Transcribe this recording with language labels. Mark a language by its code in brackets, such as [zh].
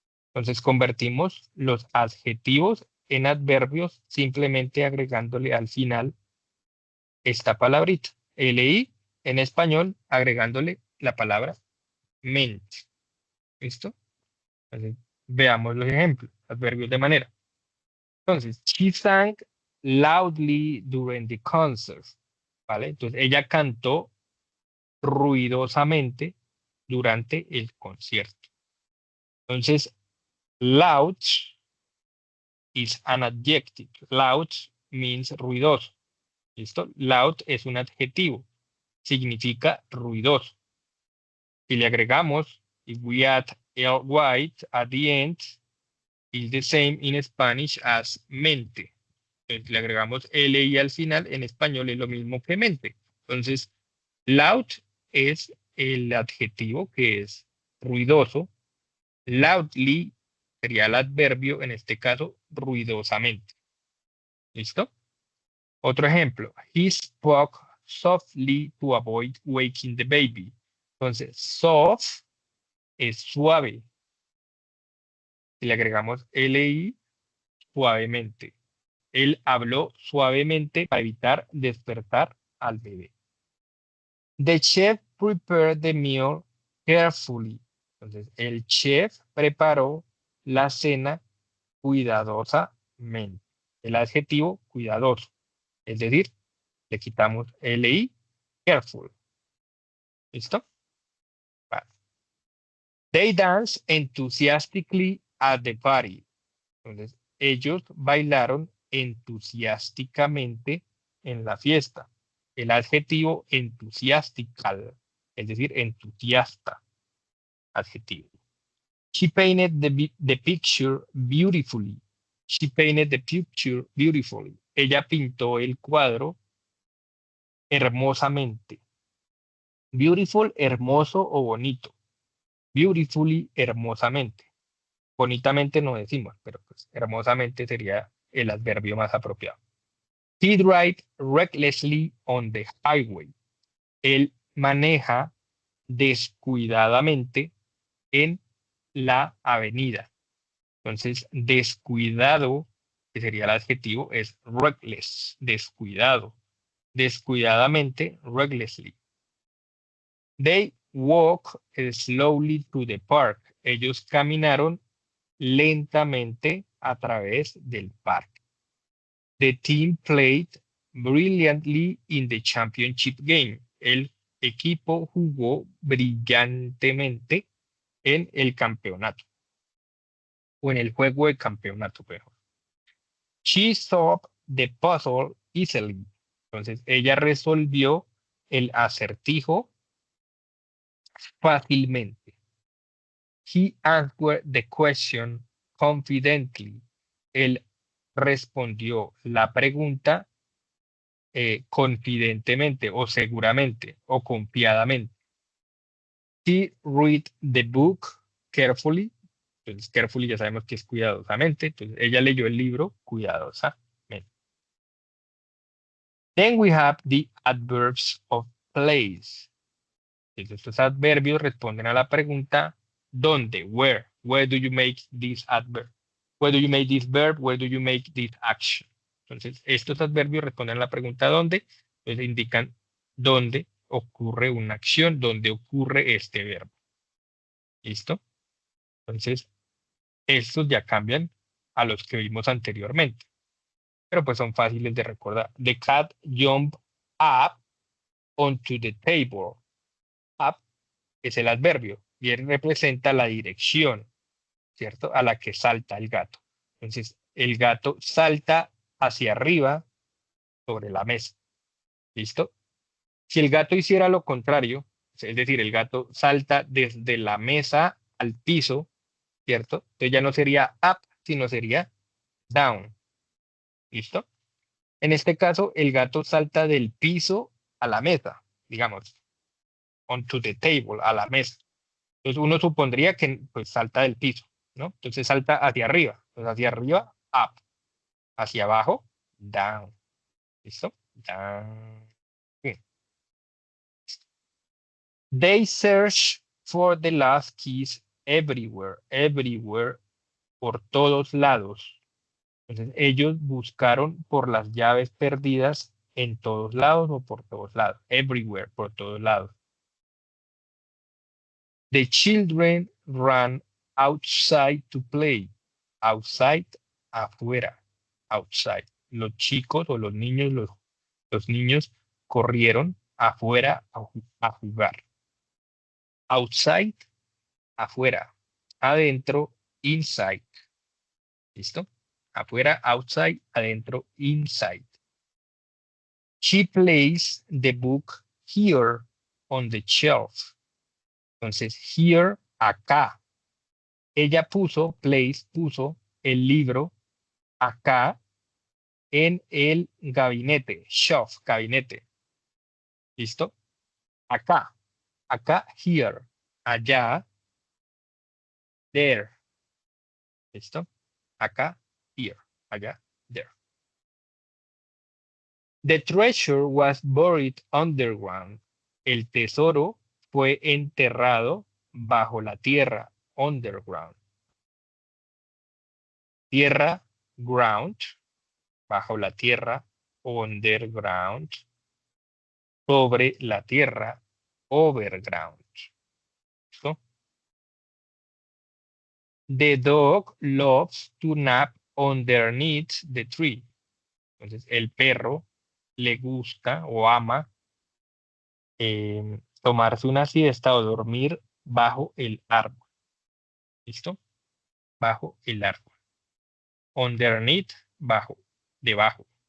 [es] Entonces convertimos los adjetivos en adverbios simplemente agregándole al final esta palabrita. LI en español agregándole la palabra mente. ¿Listo? Entonces, veamos los ejemplos, adverbios de manera. [en] Entonces, she sang loudly during the concert. [es] ¿Vale? Entonces, ella cantó ruidosamente durante el concierto. [en] Entonces, loud is an adjective. Loud means [es] ruidoso. ¿Listo? Loud es un adjetivo. Significa ruidoso. Si le agregamos, [en] if we add ly at the end, is the same in Spanish as mente. [es] Entonces, le agregamos ly al final, en español es lo mismo que mente. Entonces, loud es el adjetivo que es ruidoso. Loudly sería el adverbio, en este caso, ruidosamente. ¿Listo? Otro ejemplo. [en] He spoke softly to avoid waking the baby. [es] Entonces, soft es suave. Si le agregamos li, suavemente. Él habló suavemente para evitar despertar al bebé. [en] The chef prepared the meal carefully. [es] Entonces, el chef preparó la cena cuidadosamente. El adjetivo cuidadoso. Es decir, le quitamos li, careful. ¿Listo? Vale. [en] They dance enthusiastically at the party. [es] Entonces, ellos bailaron entusiásticamente en la fiesta. El adjetivo enthusiastical, es decir, entusiasta, adjetivo. [en] She painted the picture beautifully. She painted the picture beautifully. [es] Ella pintó el cuadro hermosamente. Beautiful, hermoso o bonito. Beautifully, hermosamente. Bonitamente no decimos, pero pues hermosamente sería el adverbio más apropiado. [en] He drives recklessly on the highway. [es] Él maneja descuidadamente en la avenida. Entonces, descuidado, que sería el adjetivo, es reckless, descuidado. Descuidadamente, recklessly. [en] They walk slowly to the park. [es] Ellos caminaron lentamente a través del parque. [en] The team played brilliantly in the championship game. [es] El equipo jugó brillantemente en el campeonato o en el juego de campeonato, mejor. [en] She solved the puzzle easily. [es] Entonces, ella resolvió el acertijo fácilmente. [en] He answered the question confidently. [es] Él respondió la pregunta confidentemente o seguramente o confiadamente. [en] He read the book carefully. [es] Entonces, carefully ya sabemos que es cuidadosamente. Entonces, ella leyó el libro cuidadosamente. [en] Then we have the adverbs of place. [es] Entonces, estos adverbios responden a la pregunta ¿dónde? [en] Where? Where do you make this adverb? Where do you make this verb? Where do you make this action? [es] Entonces, estos adverbios responden a la pregunta ¿dónde? Entonces, indican dónde ocurre una acción, dónde ocurre este verbo. ¿Listo? Entonces, estos ya cambian a los que vimos anteriormente, pero pues son fáciles de recordar. The cat jumped up onto the table. Up es el adverbio y él representa la dirección, ¿cierto? A la que salta el gato. Entonces, el gato salta hacia arriba sobre la mesa. ¿Listo? Si el gato hiciera lo contrario, es decir, el gato salta desde la mesa al piso, ¿cierto? Entonces ya no sería up, sino sería down. ¿Listo? En este caso, el gato salta del piso a la mesa, digamos, onto the table, a la mesa. Entonces uno supondría que pues salta del piso, ¿no? Entonces salta hacia arriba. Entonces hacia arriba, up. Hacia abajo, down. ¿Listo? Down. Bien. [en] They search for the last keys [es] everywhere, everywhere, por todos lados. Entonces, ellos buscaron por las llaves perdidas en todos lados o por todos lados. Everywhere, por todos lados. [en] The children ran outside to play. Outside, afuera. Outside. [es] Los chicos o los niños corrieron afuera a jugar. Outside, afuera. Adentro, inside. ¿Listo? Afuera, outside, adentro, inside. [en] She placed the book here on the shelf. [es] Entonces, here, acá. Ella puso el libro acá en el gabinete. Shelf, gabinete. ¿Listo? Acá. Acá, here. Allá, there. ¿Listo? Acá, here. Allá, there. [en] The treasure was buried underground. [es] El tesoro fue enterrado bajo la tierra, underground. Tierra, ground, bajo la tierra, underground. Sobre la tierra, overground. ¿Listo? [en] The dog loves to nap underneath the tree. [es] Entonces, el perro le gusta o ama tomarse una siesta o dormir bajo el árbol. ¿Listo? Bajo el árbol. Underneath, bajo, debajo.